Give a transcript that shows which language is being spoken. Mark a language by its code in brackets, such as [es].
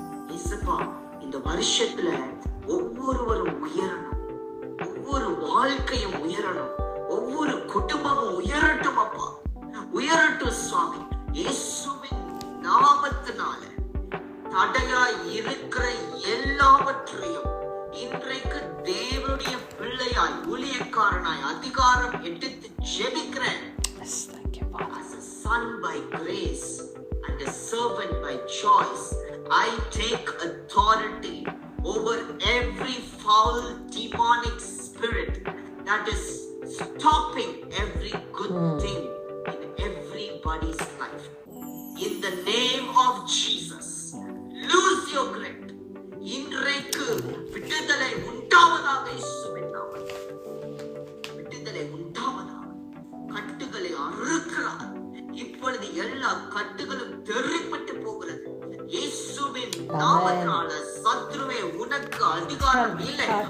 [ta] இயேசுப்பா, இந்த வருஷத்துல ஒவ்வொருவரும் உயரணும், ஒவ்வொரு வாழ்க்கையும் உயரணும், ஒவ்வொரு குடும்பமும் உயரட்டும். அப்பா, உயரட்டும் சுவாமி. இயேசுவின் நாமத்தினால தடையாய் இருக்கிற எல்லாவற்றையும் இன்றைக்கு தேவனுடைய பிள்ளையாய், ஊழியக்காரனாய் அதிகாரம் எடுத்து ஜெபிக்கிறேன். [en] As a son by grace and a servant by choice, I take authority over every foul demonic spirit that is stopping every good thing in everybody's life. In the name of Jesus, lose your grip. [ta] இன்றைக்கு விடுதலை உண்டாவதாக, இயேசுவின் நாமத்தில் விடுதலை உண்டாவதாக. கட்டுகளை அறுக்கிறார். இப்பொழுது எல்லா கட்டுகளும் தெரிப்பட்டு போகிறது. இயேசுவின் நாமத்தினால சத்ருவே, உனக்கு அதிகாரம் இல்லை.